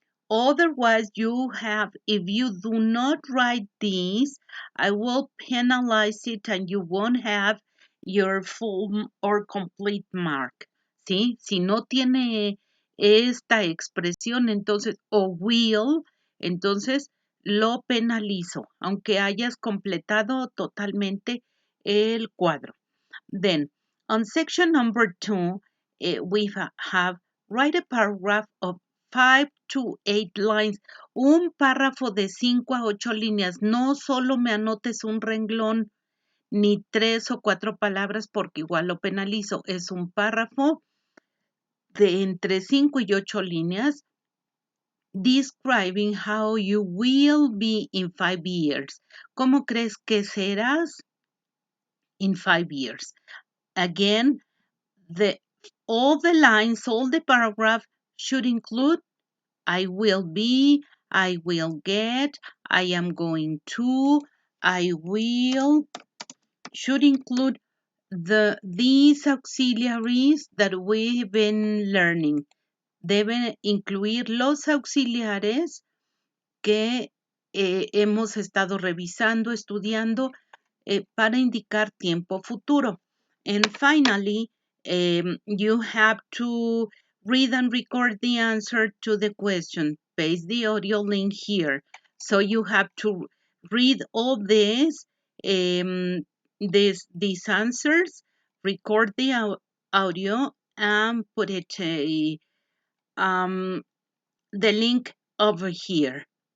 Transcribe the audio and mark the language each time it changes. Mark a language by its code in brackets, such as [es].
[en] Otherwise, if you do not write these, I will penalize it and you won't have your full or complete mark. [es] ¿Sí? Si no tiene esta expresión, entonces, o will, entonces lo penalizo, aunque hayas completado totalmente el cuadro. [en] Then, on section number 2, we have write a paragraph of 5 to 8 lines, [es] un párrafo de 5 a 8 líneas. No solo me anotes un renglón ni 3 o 4 palabras porque igual lo penalizo. Es un párrafo de entre 5 y 8 líneas [en] describing how you will be in 5 years. [es] ¿Cómo crees que serás [en] in 5 years? Again, all the lines, all the paragraph should include I will be, I will get, I am going to, I will, should include these auxiliaries that we've been learning. [es] Deben incluir los auxiliares que hemos estado revisando, estudiando para indicar tiempo futuro. [en] And finally, you have to read and record the answer to the question. Paste the audio link here. So you have to read all these answers, record the audio, and put it the link over here.